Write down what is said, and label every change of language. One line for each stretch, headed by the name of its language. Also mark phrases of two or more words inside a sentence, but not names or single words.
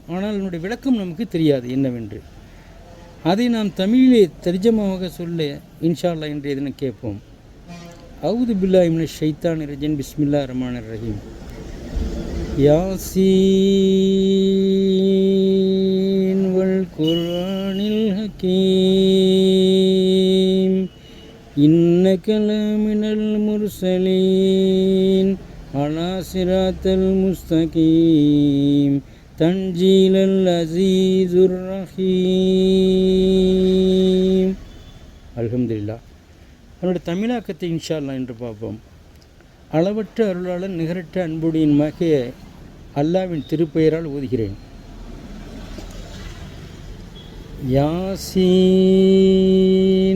Tamil: ஆனால் அதனுடைய விளக்கம் நமக்கு தெரியாது என்னவென்று. அதை நாம் தமிழிலே தர்ஜமாவாக சொல்ல
Arabic: إن شاء الله
Tamil: இன்றைய தினம் கேட்போம்.
Arabic: أعوذ بالله من الشيطان الرجيم. بسم الله الرحمن الرحيم. யாசீன் والقرآن الحكيم إنك لمن المرسلين على صراط المستقيم تنزيل العزيز الرحيم. அல்ஹம்துலில்லாஹ்.
Tamil: அவனுடைய தமிழாக்கத்தை
Arabic: إن شاء الله
Tamil: என்று பார்ப்போம். அளவற்ற அருளாளன் நிகரற்ற அன்புடையனுமாக அல்லாவின் திருப்பெயரால் ஓதுகிறேன். யாசீன்.